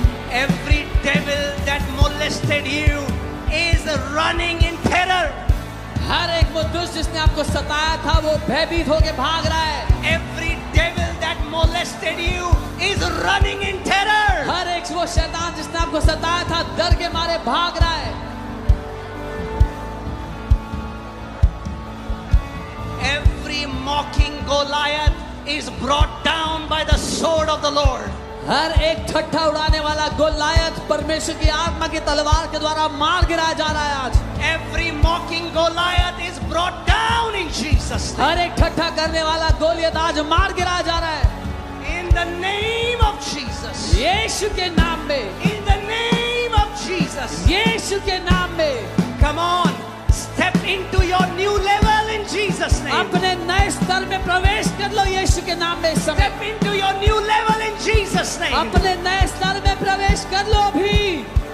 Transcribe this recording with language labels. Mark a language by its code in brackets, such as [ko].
[en] Every devil that molested you is running in terror. [hi] हर एक वो दुष्ट जिसने आपको सताया था वो भयभीत होके भाग रहा है. [en] Every devil that molested you is running in terror. [hi] हर एक वो शैतान जिसने आपको सताया था डर के मारे भाग रहा है. [en] Every mocking Goliath is brought down by the sword of the Lord. [hi] हर एक ठट्ठा उड़ाने वाला गोलायत परमेश्वर की आत्मा की तलवार के द्वारा मार गिराया जा रहा है आज। [en] Every mocking Goliath is brought down in Jesus' name. [hi] हर एक ठट्ठा करने वाला गोलियत आज मार गिराया जा रहा है [en] In the name of Jesus. [hi] यीशु के नाम में, [en] In the name of Jesus. [hi] यीशु के नाम में। [en] Come on, step into your new level in Jesus' name. [hi] अपने नए स्तर में प्रवेश कर लो यीशु के नाम में इस समय। [en] Step into your new level in Jesus' name. [hi] अपने नए स्तर में प्रवेश कर लो अभी।